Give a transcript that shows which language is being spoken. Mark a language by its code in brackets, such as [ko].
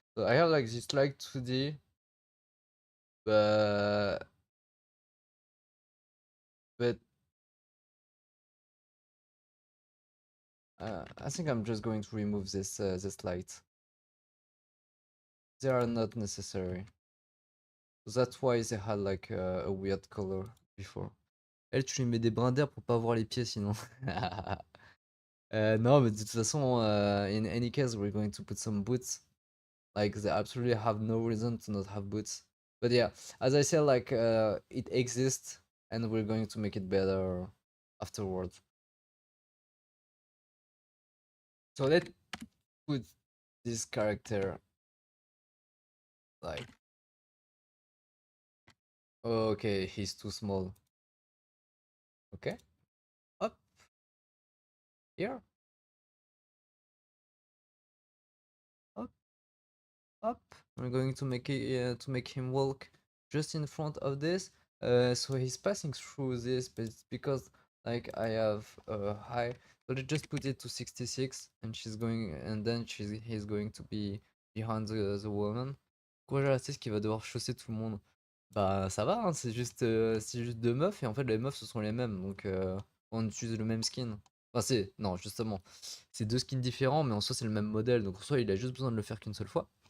[en] So I have like this like 2D, but but I think I'm just going to remove this light. They are not necessary. So that's why they had like a weird color before. [fr] Elle, tu lui mets des brins d'air pour pas voir les pieds sinon. [en] No, but [fr] de toute façon, [en] in any case, we're going to put some boots. Like, they absolutely have no reason to not have boots. But yeah, as I said, like, it exists, and we're going to make it better afterwards. So let's put this character, like, okay, he's too small. Okay, up, here, up, up. We're going to make it to make him walk just in front of this. So he's passing through this, but it's because like I have a high. So let's just put it to 66, and she's going, and then he's going to be behind the woman. [fr] Quoi, j'ai c'est ce qui va devoir chausser tout le monde. Bah ça va, hein, c'est juste deux meufs et en fait les meufs ce sont les mêmes, donc on utilise le même skin. Enfin c'est non justement, c'est deux skins différents, mais en soi c'est le même modèle, donc en soi il a juste besoin de le faire qu'une seule fois.